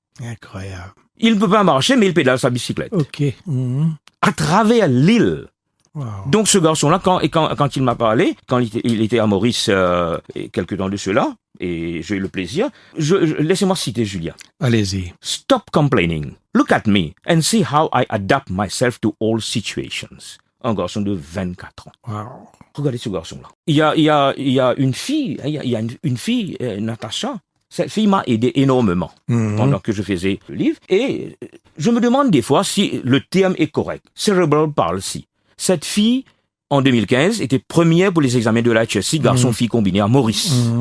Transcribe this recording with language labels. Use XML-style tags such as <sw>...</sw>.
<fr>Incroyable. Il ne peut pas marcher, mais il pédale sa bicyclette. OK. À travers l'île. Wow. Donc ce garçon-là, quand il m'a parlé, quand il était à Maurice quelques temps de cela, et j'ai eu le plaisir, laissez-moi citer Julien. Allez-y.</fr> <en>Stop complaining. Look at me and see how I adapt myself to all situations.</en> <fr>Un garçon de 24 ans. Wow. Regardez ce garçon-là. Il y a une fille, une fille, Natacha. Cette fille m'a aidé énormément pendant que je faisais le livre. Et je me demande des fois si le terme est correct. Cerebral palsy. Cette fille, en 2015, était première pour les examens de la HSC, garçon-fille combiné à Maurice.</fr>